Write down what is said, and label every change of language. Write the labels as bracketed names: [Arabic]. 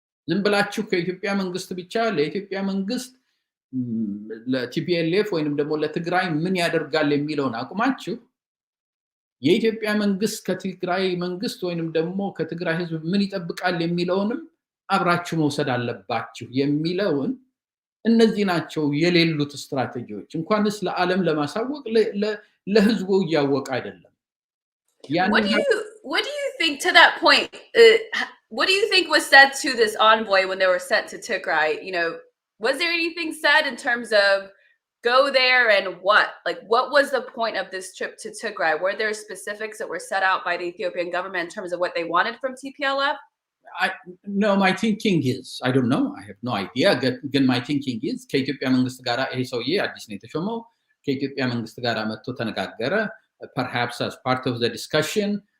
[Amharic] ዝም ብላችሁ ከኢትዮጵያ መንግስት ብቻ ለኢትዮጵያ መንግስት ለቲፒኤልኤፍ ወይንም ደግሞ ለትግራይ ምን ያደርጋል የሚለውን አቁማችሁ የኢትዮጵያ መንግስት ከትግራይ መንግስት ወይንም ደግሞ ከትግራይ ህዝብ ምን ይጠብቃል የሚለውንም አብራችሁ መውሰድ አለባችሁ የሚለውን እነዚህ ናቸው የሌሉት ስትራቴጂዎች እንኳንስ ለዓለም ለማሳወቅ ለህዝቡ ያወቀ አይደለም [English] What do you think to that point what do you think was said to this envoy when they were sent to Tigray was there anything said in terms of go there and what was the point of this trip to Tigray were there specifics that were set out by the Ethiopian government in terms of what they wanted from TPLF no my thinking is I don't know I have no idea ግን my thinking is [Amharic] ከኢትዮጵያ መንግስት ጋር ይሄ ሰውዬ አዲስ ነው የተሾመው ከኢትዮጵያ መንግስት ጋር መጥቶ ተነጋገረ [English] perhaps as part of the discussion